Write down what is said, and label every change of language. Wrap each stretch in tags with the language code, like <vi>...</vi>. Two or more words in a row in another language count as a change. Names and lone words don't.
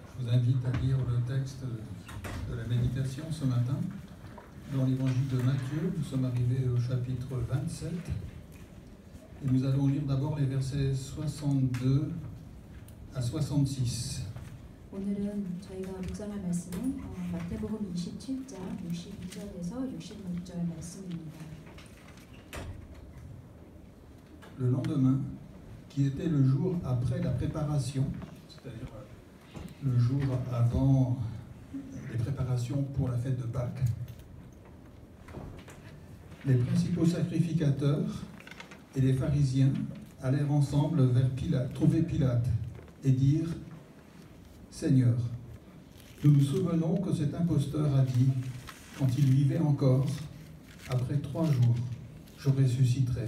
<fr>invite à lire le texte de la méditation ce matin dans l'évangile de Matthieu. Nous sommes arrivés au chapitre 27 et nous allons lire d'abord les versets 62 à 66.</fr> <ko>오늘은 저희가 묵상할 말씀은 마태복음 27장 62절에서 66절 말씀입니다.</ko> <fr>Le lendemain, qui était le jour après la préparation, c'est-à-dire le jour avant les préparations pour la fête de Pâques, les principaux sacrificateurs et les pharisiens allèrent ensemble vers Pilate, trouver Pilate et dire « Seigneur, nous nous souvenons que cet imposteur a dit, quand il vivait encore, après 3 jours, je ressusciterai.</fr>